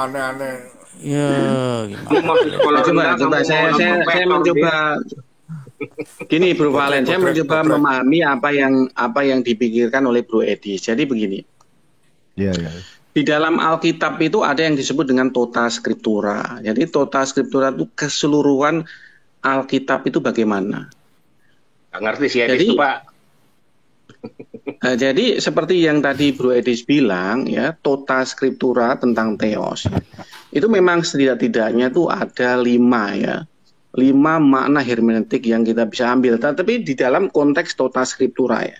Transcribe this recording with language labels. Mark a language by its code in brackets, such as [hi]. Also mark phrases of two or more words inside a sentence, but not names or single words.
[id] Aneh-aneh. Ya, gimana? Coba saya mencoba gini Bro Valen, saya mencoba memahami apa yang dipikirkan oleh Bro Edis. Jadi begini, Iya, iya. di dalam Alkitab itu ada yang disebut dengan [la] tota scriptura. [id] Jadi [la] tota scriptura [id] itu keseluruhan Alkitab itu bagaimana? Nggak ngerti sih Edis itu Pak. Jadi seperti yang tadi Bro Edis bilang ya, [la] tota scriptura [id] tentang theos itu memang setidak-tidaknya tuh ada 5 makna hermeneutik yang kita bisa ambil, tapi di dalam konteks [la] tota scriptura [id] ya.